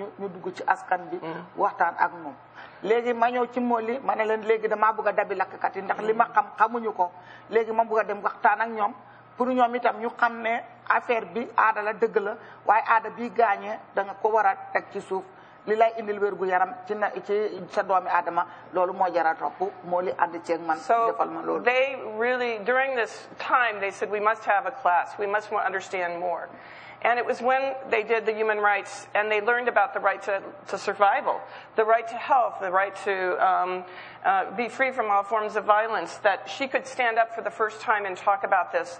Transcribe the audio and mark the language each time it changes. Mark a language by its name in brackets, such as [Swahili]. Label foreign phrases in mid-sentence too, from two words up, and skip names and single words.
[Wolof] ñu dugg ci askan bi waxtaan ak moom léegi ma ñëw ci Moli ma ne leen léegi damaa bëgg a dabi lakkat yi ndax li ma xam xamuñu ko léegi ma bëgg a dem waxtaan ak ñoom pour ñoom itam ñu xam ne affaire bi aada la dëgg la waaye aada bi gaañee da nga ko war a teg ci suuf li lay indil wér gu yaram ci na ci sa doomi aadama loolu moo jara topp Moli ànd ceeg man defal ma loolu. [English] They really, during this time, they said we must have a class, we must understand more. And it was when they did the human rights and they learned about the right to survival, the right to health, the right to be free from all forms of violence, that she could stand up for the first time and talk about this.